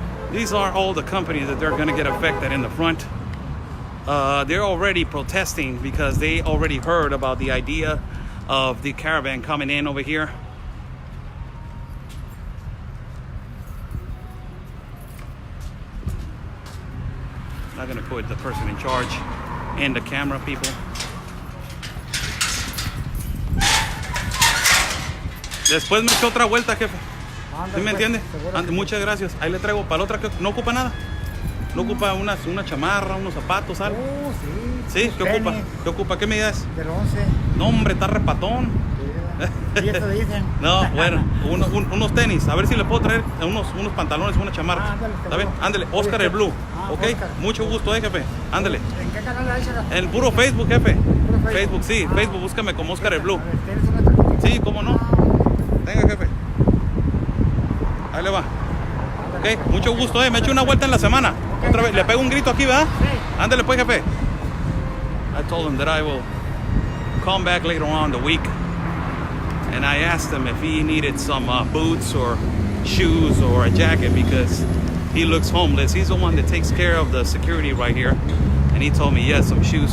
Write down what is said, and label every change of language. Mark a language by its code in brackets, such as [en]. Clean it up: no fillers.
[en] These are all the companies that they're going to get affected in the front. They're already protesting because they already heard about the idea of the caravan coming in over here. I'm not going to put the person in charge in the camera, people. [es] Después me echo otra vuelta, jefe. ¿Sí me entiende? Muchas gracias. Ahí le traigo para la otra. ¿No ocupa nada? ¿No ocupa una chamarra, unos zapatos, algo? Sí. ¿Sí? ¿Qué ocupa? ¿Qué ocupa? ¿Qué medida es? Del 11. No, hombre, está repatón. ¿Y eso dicen? No, bueno, unos tenis. A ver si le puedo traer unos pantalones, una chamarra. Ándale, ¿Está bien? Ándale, Oscar el Blue. ¿Ok? Oscar. Mucho gusto, jefe. Ándale. ¿En qué canal hay? En el puro Facebook, jefe. ¿Puro Facebook, sí. Facebook, búscame como Oscar el Blue. A ver, ¿tienes una tarjetita? Sí, ¿cómo no? Venga, jefe. Ahí le va. Ok, mucho gusto, me echo una vuelta en la semana. Otra vez, le pego un grito aquí, ¿verdad? Sí. Ándale pues, jefe. [en] I told him that I will come back later on the week. And I asked him if he needed some boots or shoes or a jacket because he looks homeless. He's the one that takes care of the security right here. And he told me, yes, some shoes.